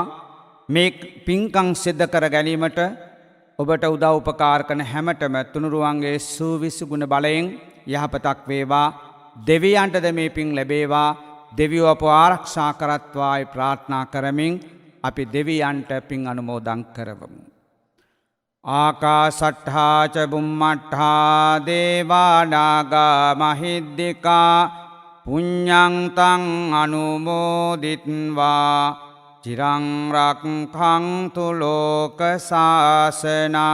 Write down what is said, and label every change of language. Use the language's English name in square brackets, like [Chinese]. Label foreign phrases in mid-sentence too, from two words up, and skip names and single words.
[Sinhala] මේ පින්කම් සිද්ධ කර ගැනීමට ඔබට උදව් උපකාර කරන හැමතෙම තුනුරුවන්ගේ සූවිසි ගුණ බලයෙන් යහපතක් වේවා. දෙවියන්ටද මේ පින් ලැබේවා. දෙවියෝ අප ආරක්ෂා කරත්වායි ප්‍රාර්ථනා කරමින් අපි දෙවියන්ට පින් අනුමෝදන් කරවමු. [Pali] ආකාසට්ඨා ච බුම්මට්ඨා දේවා නාග මහිද්దికා පුඤ්ඤං තං අනුමෝදිත්වා චිරං රක්ඛන්තු ලෝක සාසනං.